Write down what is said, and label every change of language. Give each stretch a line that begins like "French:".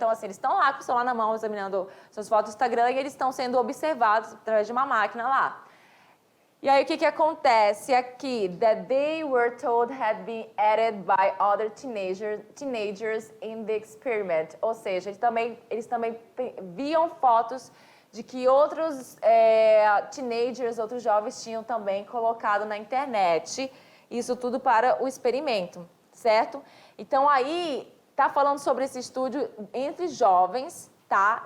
Portuguese: Então, assim, eles estão lá com o celular na mão, examinando suas fotos no Instagram e eles estão sendo observados através de uma máquina lá. E aí, o que acontece aqui?
English: That they were told had been added by other teenagers in the experiment.
Portuguese: Ou seja, eles também viam fotos de que outros teenagers, outros jovens tinham também colocado na internet. Isso tudo para o experimento, certo? Então, aí, tá falando sobre esse estudo entre jovens, tá?